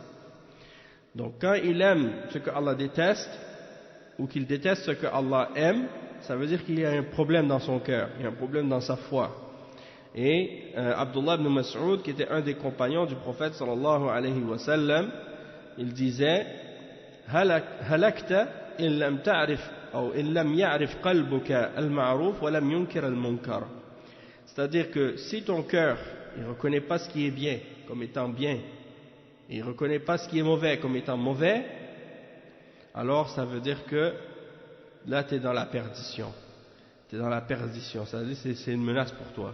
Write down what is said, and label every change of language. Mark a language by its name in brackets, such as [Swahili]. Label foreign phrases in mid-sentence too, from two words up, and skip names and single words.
[French] Donc quand il aime ce que Allah déteste ou qu'il déteste ce que Allah aime, ça veut dire qu'il y a un problème dans son cœur, il y a un problème dans sa foi. Et Abdullah ibn Mas'ud, qui était un des compagnons du prophète [Arabic] صلى الله عليه وسلم, [French] il disait [Arabic] هلكت إن لم تعرف [French] ou [Arabic] إن لم يعرف قلبك المعروف ولم ينكر المنكر. [French] C'est-à-dire que si ton cœur il reconnaît pas ce qui est bien comme étant bien et il reconnaît pas ce qui est mauvais comme étant mauvais, alors ça veut dire que là tu es dans la perdition. Tu es dans la perdition, c'est-à-dire c'est une menace pour toi.